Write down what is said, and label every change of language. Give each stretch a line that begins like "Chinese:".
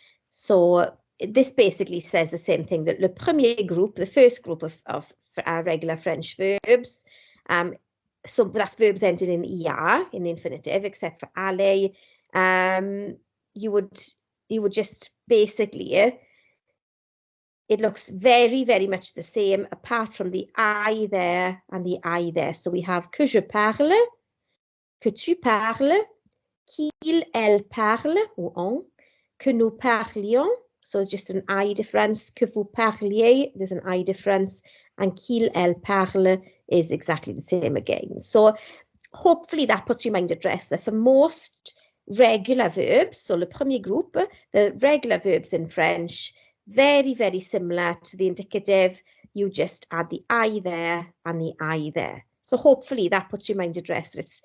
English: So, this basically says the same thing, that le premier group, the first group of regular French verbs, so that's verbs ending in er, in the infinitive, except for aller. You would just basically, it looks very, very much the same, apart from the I there and the I there. So we have
French: que je parle, que tu parles, qu'il, elle parle, ou on, que nous parlions.
English: So it's just an I difference.
French: Que vous parliez,
English: there's an I difference. And
French: qu'il, elle parle
English: is exactly the same again. So hopefully that puts your mind at rest that for most regular verbs, so le premier group, the regular verbs in French, very, very similar to the indicative. You just add the I there and the I there. So hopefully that puts your mind at rest.